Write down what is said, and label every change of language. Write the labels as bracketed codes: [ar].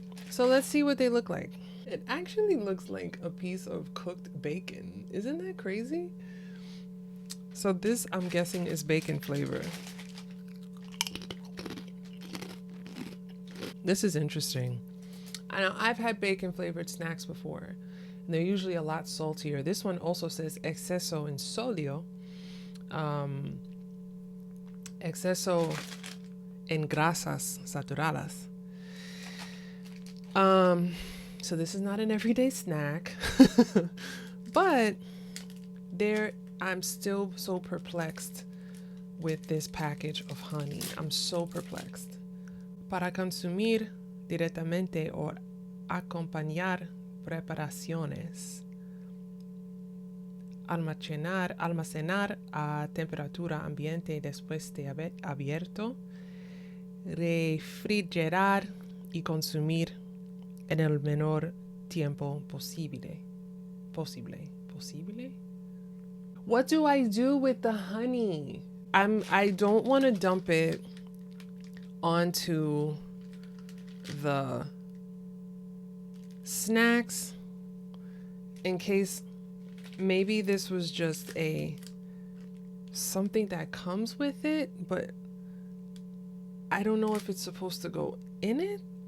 [en] So let's see what they look like. It actually looks like a piece of cooked bacon. Isn't that crazy? So this, I'm guessing, is bacon flavor. This is interesting. I know I've had bacon flavored snacks before, and they're usually a lot saltier. This one also says [es] exceso en sodio, exceso en grasas saturadas. [en] So this is not an everyday snack, but I'm still so perplexed with this package of honey. I'm so perplexed. [es] Para consumir directamente o acompañar preparaciones. Almacenar a temperatura ambiente después de abierto. refrigerar y consumir en el menor tiempo posible. Posible? [en] What do I do with the honey? I don't want to dump it onto the snacks in case maybe this was just something that comes with it, but I don't know if it's supposed to go in it.